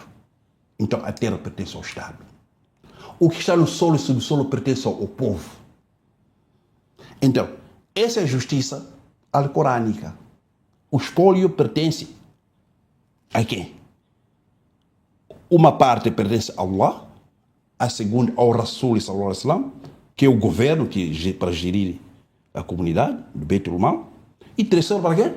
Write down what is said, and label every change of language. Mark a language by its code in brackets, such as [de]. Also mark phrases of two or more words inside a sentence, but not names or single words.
[pt] Então a terra pertence ao Estado. O que está no solo e subsolo pertence ao povo. Então, essa é a justiça alcorânica. O espólio pertence a quem? Uma parte pertence a Allah, a segunda ao Rasul [ar] صلى الله عليه وسلم, [pt] que é o governo que para gerir a comunidade do Beitul Mal, e terceiro para quê?